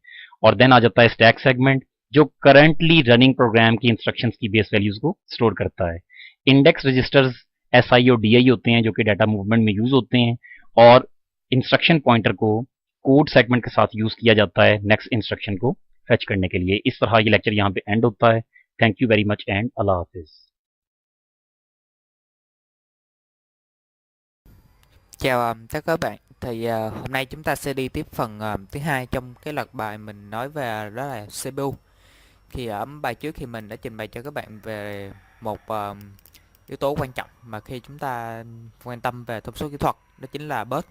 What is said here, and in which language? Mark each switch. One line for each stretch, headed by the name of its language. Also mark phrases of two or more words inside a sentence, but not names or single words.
Hindi: और देन आ जाता है
English: stack segment,
Hindi: जो
English: currently running program
Hindi: की इंस्ट्रक्शंस की
English: base values
Hindi: को स्टोर करता है।
English: index registers
Hindi: SI और DI होते हैं जो कि
English: data movement
Hindi: में यूज होते हैं, और
English: instruction pointer
Hindi: को
English: code segment
Hindi: के साथ यूज किया जाता है
English: next instruction
Hindi: को फेच करने के लिए। इस तरह ये लेक्चर यहाँ पे एंड होता है।
English: thank you very much
Hindi: एंड
Arabic: الله حافظ.
Vietnamese: Chào tất cả các bạn. Thì hôm nay chúng ta sẽ đi tiếp phần thứ hai trong cái loạt bài mình nói về đó là CPU. Thì ở bài trước thì mình đã trình bày cho các bạn về một yếu tố quan trọng mà khi chúng ta quan tâm về thông số kỹ thuật, đó chính là bus.